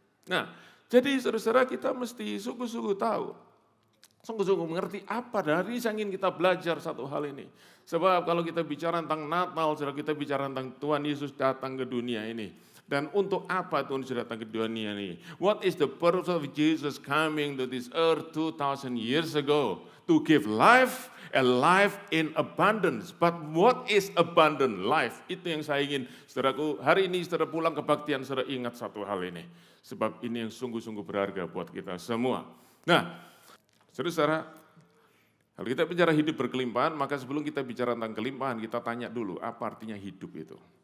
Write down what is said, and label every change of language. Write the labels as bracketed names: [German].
[Indonesian] Nah, jadi saudara-saudara kita mesti sungguh-sungguh tahu, sungguh-sungguh mengerti apa dari saya ingin kita belajar satu hal ini. Sebab kalau kita bicara tentang Natal, saudara kita bicara tentang Tuhan Yesus datang ke dunia ini. Dan untuk apa Tuhan sudah datang ke dunia ini? [English] What is the purpose of Jesus coming to this earth 2000 years ago? To give life, a life in abundance. But what is abundant life? [Indonesian] Itu yang saya ingin, saudaraku, hari ini saudara pulang kebaktian, saudara ingat satu hal ini. Sebab ini yang sungguh-sungguh berharga buat kita semua. Nah, saudara, kalau kita bicara hidup berkelimpahan, maka sebelum kita bicara tentang kelimpahan, kita tanya dulu, apa artinya hidup itu?